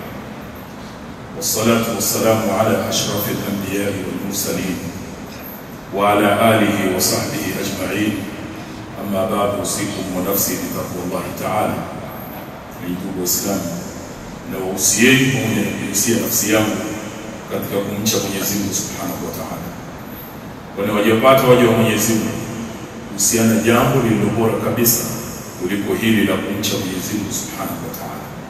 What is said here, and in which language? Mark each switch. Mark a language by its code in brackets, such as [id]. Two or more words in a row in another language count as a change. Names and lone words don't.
[ar] والصلاة والسلام على أشرف الأنبياء والمرسلين وعلى آله وصحبه أجمعين. أما بعد، أوصيكم ونفسي بتقوى الله تعالى. [sw] Ndugu Waislamu, na wausieni pamoja na kuhusia nafsi yangu katika kumcha Mwenyezi Mungu [ar] سبحانه وتعالى. [sw] Kwani wajapata waja wa Mwenyezi Mungu kuhusiana jambo lililo bora kabisa kuliko hili la kumcha Mwenyezi Mungu [ar] سبحانه وتعالى.